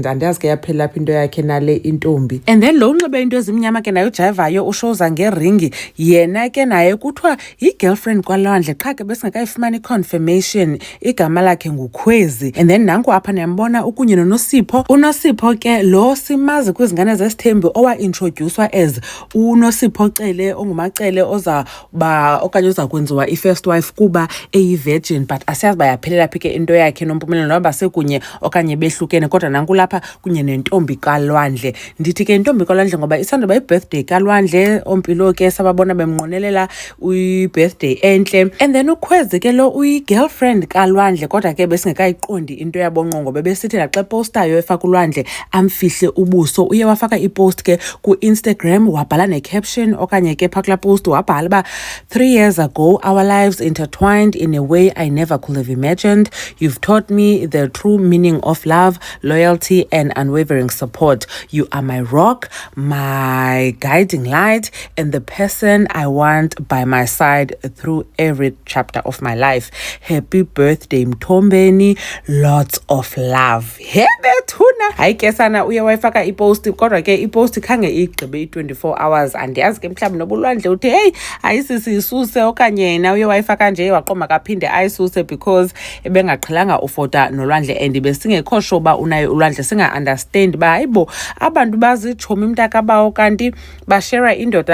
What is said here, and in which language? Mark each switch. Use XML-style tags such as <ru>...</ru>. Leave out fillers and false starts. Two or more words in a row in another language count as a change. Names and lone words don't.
<xh>Andiyazi ke yaphela lapha into yakhe nale intombi.</xh> <en>And then</en> <xh>lo unxibe into ezimnyama ke naye ujayivayo ushoza ngeringi, yena ke naye kuthiwa yi-girlfriend kwaLwandle, qha ke besingekayifumani i-confirmation. Igama lakhe nguKhwezi.</xh> <en>And then</en> <xh>nanku apha niyambona ukunye noNosipho. uNosipho ke lo simazi kwizingane zesithembu owa-introducwa as uNosipho Cele, ongumacele ozawuba okanye uza kwenziwa i-</xh> <en>first wife</en> <xh>kuba eyi-virgin, but asiyazi uba yaphelela phi ke into yakhe noMpumelelo, noba sekunye okanye behlukene. Kodwa nanku lapha kunye nentombi kaLwandle. Ndithi ke intombi kaLwandle ngoba isandoba i-birthday kaLwandle. Ompilo ke sababona bemnqwenelela i-birthday entle.</xh> <en>And then</en> <xh>uKhwezi ke lo uyi-girlfriend kaLwandle, kodwa ke besingekayiqondi into yabo ngqo, ngoba besithi naxa epostayo efaka uLwandle amfihle ubuso. Uye wafaka ipost ke ku-Instagram wabhala ne-caption, okanye ke phaa kulaa post wabhala uba</xh> <en>3 years ago our lives intertwined in a way I never could have imagined. You've taught me the true meaning of love, loyalty and unwavering support. You are my rock, my guiding light, and the person I want by my side through every chapter of my life. Happy birthday Mthombeni, lots of love. Hebethuna.</en> <xh>Hayi ke sana uye wayifaka ipost, kodwa ke ipost khange igqibe i-24 hours. Andiyazi ke mhlawumbi noba uLwandle uthi hey ayisisisuse, okanye yena uye wayifaka nje waqoma kaphinde ayisuse because ebengaqhelanga ufota noLwandle, and besingekho sure uba unaye uLwandle, singa-understand uba hayibo abantu bazitshomi mntakabawo kanti bashera indoda.</xh>